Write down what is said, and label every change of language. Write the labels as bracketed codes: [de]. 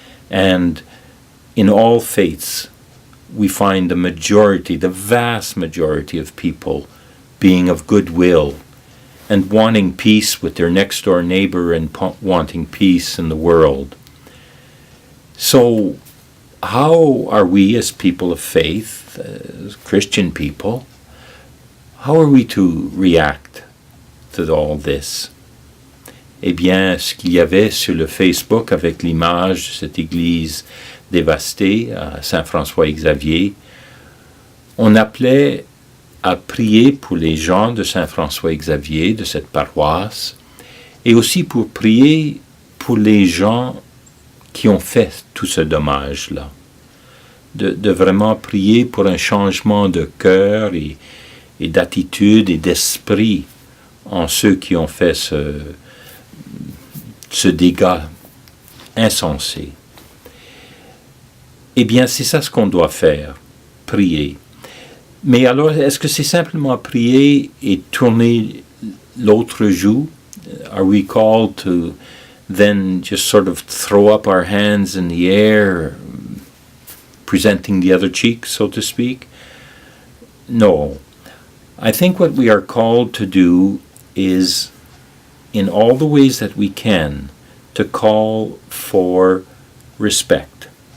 [en] And in all faiths, we find the vast majority of people being of goodwill and wanting peace with their next door neighbor and wanting peace in the world. So, how are we as people of faith, as Christian people, how are we to react to all this? [fr] Eh bien, ce qu'il y avait sur le Facebook avec l'image de cette église dévastée à Saint-François-Xavier, on appelait à prier pour les gens de Saint-François-Xavier, de cette paroisse, et aussi pour prier pour les gens qui ont fait tout ce dommage-là. De vraiment prier pour un changement de cœur et d'attitude et d'esprit en ceux qui ont fait ce dégât insensé. Eh bien, c'est ça ce qu'on doit faire, prier. Mais alors, est-ce que c'est simplement prier et tourner l'autre joue? [en] Are we called to then just sort of throw up our hands in the air, presenting the other cheek, so to speak? No. I think what we are called to do is, in all the ways that we can, to call for respect.